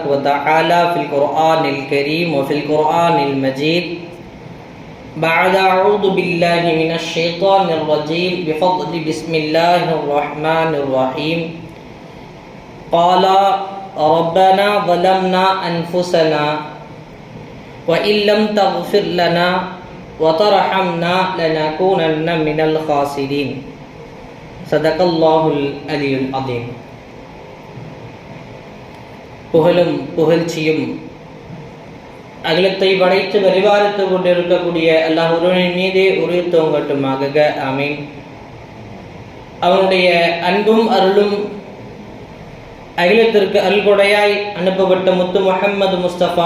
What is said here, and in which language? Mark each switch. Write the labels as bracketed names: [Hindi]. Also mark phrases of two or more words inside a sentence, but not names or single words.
[Arabic] وتعالى في القرآن الكريم وفي القرآن المجيد بعد أعوذ بالله من الشيطان الرجيم بفضل بسم الله الرحمن الرحيم قال ربنا ظلمنا أنفسنا وإن لم تغفر لنا وترحمنا لنكونن من الخاسرين صدق الله العلي العظيم. [Tamil] புகழும் புகழ்ச்சியும் அகிலத்தை படைத்து பரிபாலித்து கொண்டிருக்கக்கூடிய அல்லாஹ் ஒருவனின் மீதே உரித்தோங்கட்டுமாக. ஆமீன். அவனுடைய அன்பும் அருளும் அகிலத்திற்கு அல்கொடையாய் அனுப்பப்பட்ட முத்து முஹம்மது முஸ்தபா